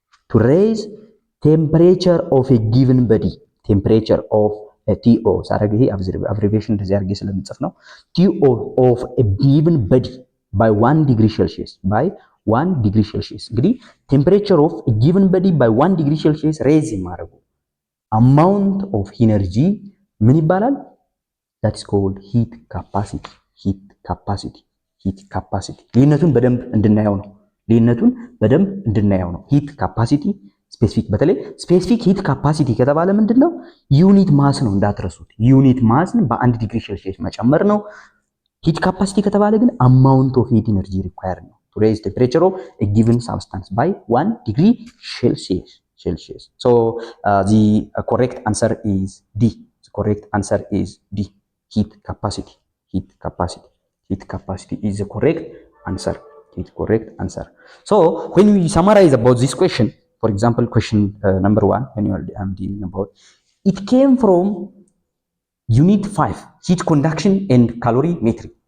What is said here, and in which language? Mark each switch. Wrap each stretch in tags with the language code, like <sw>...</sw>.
<en>to raise temperature of a given body, temperature of a TO</en> <am>ሳረግ ይሄ abbreviation እንደዚህ አድርጌ ስለምጽፍ ነው።</am> <en>TO of a given body by 1 degree Celsius by 1 degree Celsius እንግዲህ temperature of a given body by 1 degree Celsius raise ማድረጉ amount of energy ምን ይባላል? that is called heat capacity.</en> <am>heat capacity heat capacity ልዩነቱን በደንብ እንድናየው ነው። ልዩነቱን በደንብ እንድናየው ነው። heat capacity ስፔሲፊክ በተለይ ስፔሲፊክ ሂት ካፓሲቲ ከተባለ ምንድነው? ዩኒት ማስ ነው እንዳትረሱት። ዩኒት ማስን በ1 ዲግሪ ሴልሺየስ መጨመር ነው። ሂት ካፓሲቲ ከተባለ ግን አማውንት ኦፍ ሂት ኢነርጂ ሪኳየርድ ነው</am> <en>to raise temperature of a given substance by 1 degree Celsius. So the correct answer is D. The correct answer is D. Heat capacity. Heat capacity. Heat capacity is the correct answer. Correct answer. So when we summarize about this question, for example, question number 1, when you are dealing about, it came from unit 5, heat conduction and calorimetry.</en>